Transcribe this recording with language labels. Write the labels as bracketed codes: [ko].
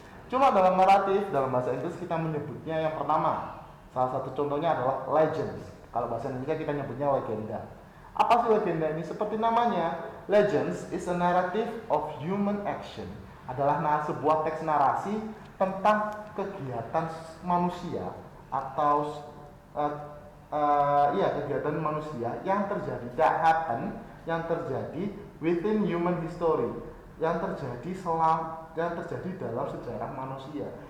[id] Cuma dalam naratif, dalam bahasa Inggris kita menyebutnya yang pertama, salah satu contohnya adalah legends. Kalau bahasa Indonesia kita nyebutnya legenda. Apa sih legenda ini? Seperti namanya, [en] legends is a narrative of human action. [id] Adalah sebuah teks narasi tentang kegiatan manusia atau kegiatan manusia yang terjadi yang terjadi [en] within human history, [id] yang terjadi dalam sejarah manusia.